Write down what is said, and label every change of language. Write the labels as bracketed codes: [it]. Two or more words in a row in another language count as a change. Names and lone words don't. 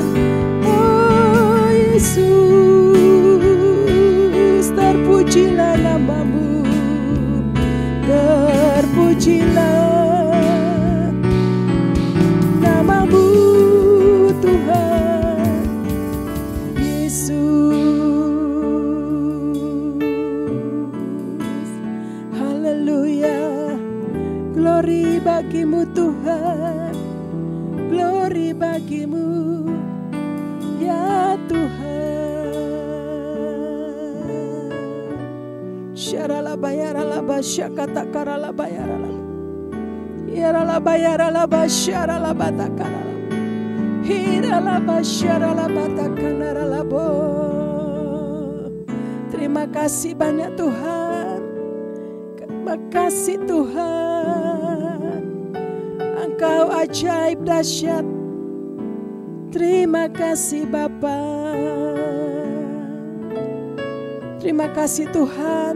[id] Oh Yesus, terpujilah nama-Mu, terpujilah nama-Mu Tuhan Yesus. Haleluya. Glory bagimu Tuhan, glory bagimu ya Tuhan. Syarala bayarala basyakata karala bayarala. Yarala bayarala basyarala batakarala. Hirala basyarala batakanarala bo. Terima kasih banyak Tuhan. Terima kasih Tuhan. Engkau ajaib dahsyat. Terima kasih Bapa. Terima kasih Tuhan.